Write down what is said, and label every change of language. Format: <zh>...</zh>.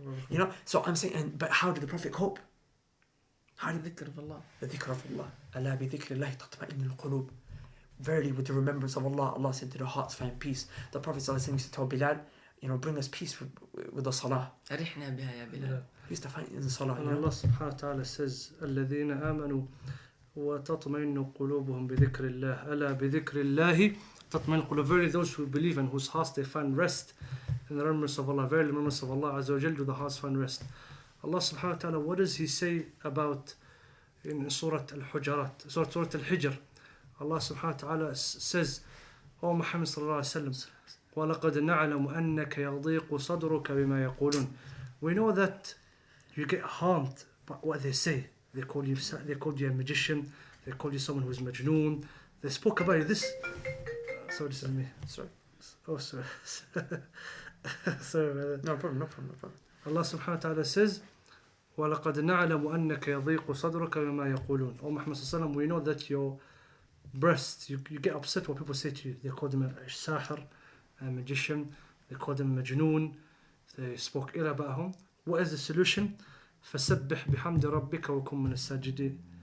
<en>You know, so I'm saying, but how did the Prophet cope? How did the dhikr of Allah? The dhikr of Allah.</en> <ar>Allah bi dhikri Allahi tatma'innu al-qulub.</ar> <en>Verily, with the remembrance of Allah, Allah said to the hearts find peace. The Prophet used to tell Bilal, you know, bring us peace with the salah.</en> <ar>أرحنا بها يا بلال.</ar> <en>used to find it in the salah, And you know.</en> <ar>Allah subhanahu wa ta'ala says, الَّذِينَ آمَنوا وَتَطْمَئِنُّ قُلُوبُهُم بِذِكْرِ اللَّهِ أَلَا بِذِكْرِ اللَّهِ تَطْمَئِنُّ الْقُلُوبُ.</ar> <en>Verily those who believe and whose hearts they find rest in the remembrance of Allah. Verily the remembrance of Allah Azza wa Jal do the hearts find rest. Allah subhanahu wa ta'ala, what does He say about in Surah Al-Hujarat, Surah Al-Hijr? Allah subhanahu wa ta'ala says, O Muhammad sallallahu alayhi wa sallam,</en> <ar>وَلَقَدْ نَعْلَمُ أَنَّكَ يَضِيقُ صَدْرُكَ بِمَا يَقُولُونَ.</ar> <en>We know that you get harmed by what they say. They call you a magician. They call you someone who's majnoon. They spoke about you. This. Sorry, this is me. Sorry. Oh, sorry. Sorry, brother. No problem.</en> <ar>Allah subhanahu wa ta'ala says, وَلَقَدْ نَعْلَمُ أَنَّكَ يَضِيقُ صَدْرُكَ بِمَا يَقُولُونَ.</ar> <en>O Muhammad sallallahu alayhi wa sallam, we know that your breast, you get upset what people say to you. They call them a sahir, a magician. They call them majnoon. They spoke ill about him. What is the solution?</en> <ar>فَسَبِّحْ بِحَمْدِ رَبِّكَ وَكُن مِّنَ السَّاجِدِينَ.</ar>